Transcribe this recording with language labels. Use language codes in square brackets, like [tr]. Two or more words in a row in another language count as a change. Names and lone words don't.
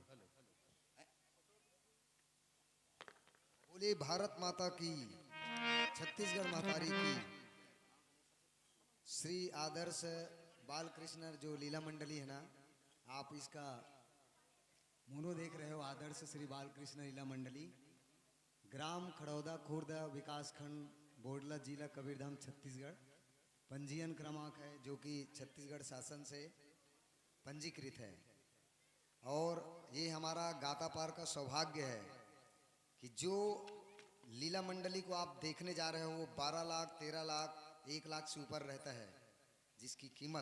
[hi] बोले भारत माता की, छत्तीसगढ़ मातारी की। श्री आदर्श बाल कृष्ण जो लीला मंडली है ना, आप इसका मोनो देख रहे हो। आदर्श श्री बाल कृष्ण लीला मंडली, ग्राम खड़ौदा खुर्द, विकास खंड बोडला, जिला कबीरधाम, छत्तीसगढ़। पंजीयन क्रमांक है जो कि छत्तीसगढ़ शासन से पंजीकृत है। और ये हमारा गातापार का सौभाग्य है कि जो लीला मंडली को आप देखने जा रहे हो वो 12 लाख, 13 लाख, 1 लाख से ऊपर रहता है जिसकी कीमत।